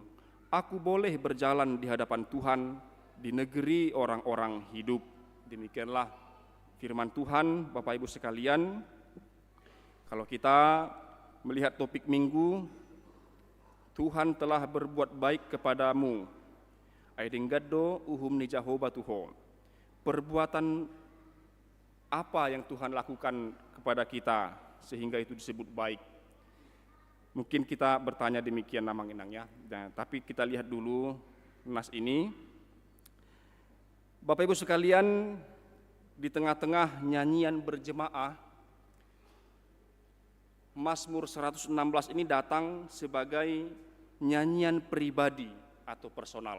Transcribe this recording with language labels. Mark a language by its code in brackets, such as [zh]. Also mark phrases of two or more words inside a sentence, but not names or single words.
[id] Aku boleh berjalan di hadapan Tuhan, di negeri orang-orang hidup. Demikianlah firman Tuhan, Bapak Ibu sekalian. Kalau kita melihat topik minggu, Tuhan telah berbuat baik kepadamu. [bbc] Aidinggado uhum ni Jehovah Tuhan. [id] Perbuatan apa yang Tuhan lakukan kepada kita sehingga itu disebut baik? Mungkin kita bertanya demikian [bbc] namang inang [id] ya. Nah, tapi kita lihat dulu nas ini. Bapak Ibu sekalian, di tengah-tengah nyanyian berjemaah, Mazmur 116 ini datang sebagai nyanyian pribadi atau personal.